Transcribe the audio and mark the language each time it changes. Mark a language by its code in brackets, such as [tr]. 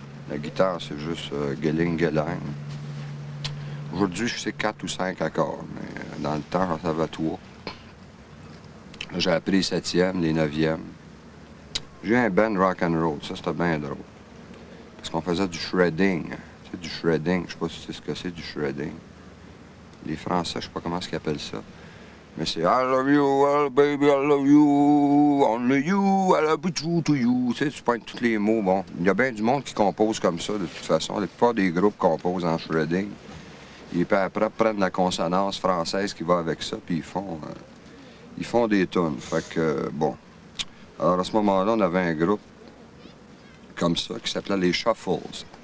[fr] La guitare, c'est juste geling-gelang. Aujourd'hui, je sais 4 ou 5 accords, mais dans le temps, j'en savais 3. Là, j'ai appris les 7e, les 9e. J'ai eu un band rock and roll, ça c'était bien drôle. Parce qu'on faisait du shredding. Tu sais, du shredding, je sais pas si tu sais ce que c'est du shredding. Les Français, je sais pas comment ils appellent ça. Mais c'est [en] I love you, baby, I love you, only you, I love you to you. [fr] Tu sais, tu pointes tous les mots. Bon, il y a bien du monde qui compose comme ça, de toute façon. La plupart des groupes composent en shredding. Et puis après, prennent la consonance française qui va avec ça, puis ils font des tunes. Fait que, bon. Alors, à ce moment-là, on avait un groupe comme ça qui s'appelait les Shuffles.